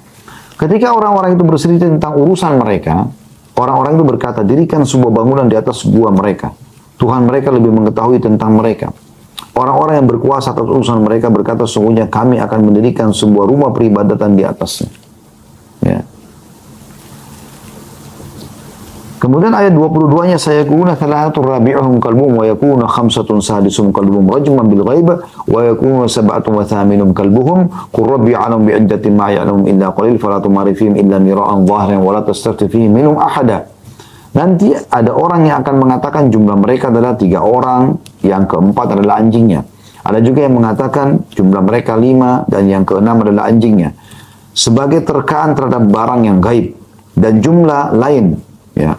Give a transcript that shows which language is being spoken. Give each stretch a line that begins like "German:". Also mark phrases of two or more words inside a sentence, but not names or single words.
Indonesian: Ketika orang-orang itu bercerita tentang urusan mereka, orang-orang itu berkata, dirikan sebuah bangunan di atas gua mereka. Tuhan mereka lebih mengetahui tentang mereka. Orang-orang yang berkuasa atas urusan mereka berkata, sesungguhnya kami akan mendirikan sebuah rumah peribadatan di atasnya. Ya. Kemudian ayat 22-nya,
Arabic: سيقولون ثلاثة رابعهم كلبهم ويقولون خمسة سادسهم كلبهم رجما بالغيب ويقولون سبعة وثامنهم كلبهم قل ربي أعلم بعدتهم ما يعلم إلا قليل فلا تمار فيهم إلا مراء ظاهرا ولا تستفت فيهم منهم أحدا.
Indonesian: Nanti ada orang yang akan mengatakan jumlah mereka adalah 3 orang, yang keempat adalah anjingnya. Ada juga yang mengatakan jumlah mereka 5 dan yang keenam adalah anjingnya. Sebagai terkaan terhadap barang yang gaib dan jumlah lain, ya.